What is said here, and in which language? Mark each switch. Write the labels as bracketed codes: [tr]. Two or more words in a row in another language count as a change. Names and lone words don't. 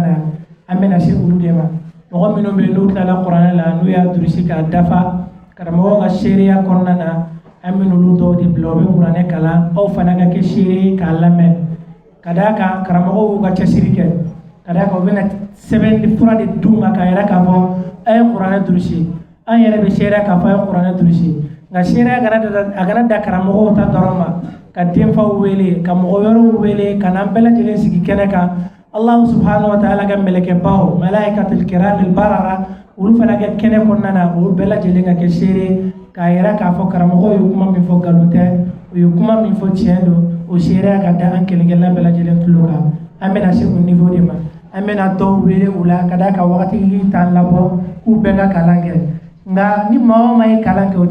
[bm] na an bɛna se olu de ma mɔgɔ minnu bɛ n'u tilala kuranɛ la n'u y'a durusi k'a dafa karamɔgɔw ka seereya kɔnɔna na an bɛ n'olu dɔw de bila u bɛ kuranɛ kalan aw fana ka kɛ seere k'a lamɛn ka d'a kan karamɔgɔw y'u ka cɛsiri kɛ ka d'a kan u bɛna sɛbɛnni fura de d'u ma k'a yira k'a fɔ a ye kuranɛ durusi an yɛrɛ bɛ seereya k'a fɔ a ye kuranɛ durusi nka seereya a kana da karamɔgɔw ta dɔrɔn ma ka denfaw wele ka mɔgɔ wɛrɛw wele ka n'an bɛɛ lajɛlen sigi kɛnɛ kan [ar] الله سبحانه وتعالى [bm] ka mɛlɛkɛbaw [ar] الملائكة الكرام البررة [bm] olu fana kɛ kɛnɛ kɔnɔna na olu bɛɛ lajɛlen ka kɛ seere k'a yira k'a fɔ karamɔgɔw ye kuma min fɔ nkalon tɛ u ye kuma min fɔ tiɲɛ don o seereya ka da an kelenkelenna bɛɛ lajɛlen tulo kan an bɛna se o niveau de ma an bɛna dɔw wele u la ka d'a kan wagati t'an labɔ k'u bɛɛ ka kalan kɛ nka ni maa o maa ye kalan kɛ o